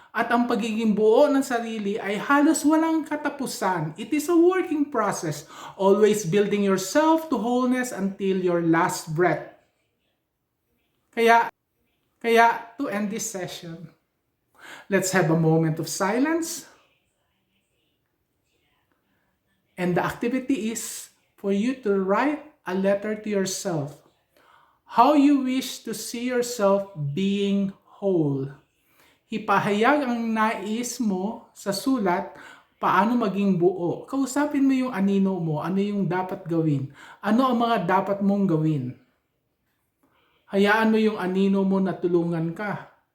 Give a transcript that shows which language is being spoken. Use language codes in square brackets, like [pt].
[tl] At ang pagiging buo ng sarili ay halos walang katapusan. [en] It is a working process, always building yourself to wholeness until your last breath. Kaya to end this session, let's have a moment of silence. And the activity is for you to write a letter to yourself. How you wish to see yourself being whole. [tl] Ipahayag ang nais mo sa sulat, paano maging buo. Kausapin mo yung anino mo, ano yung dapat gawin. Ano ang mga dapat mong gawin. Hayaan mo yung anino mo na tulungan ka.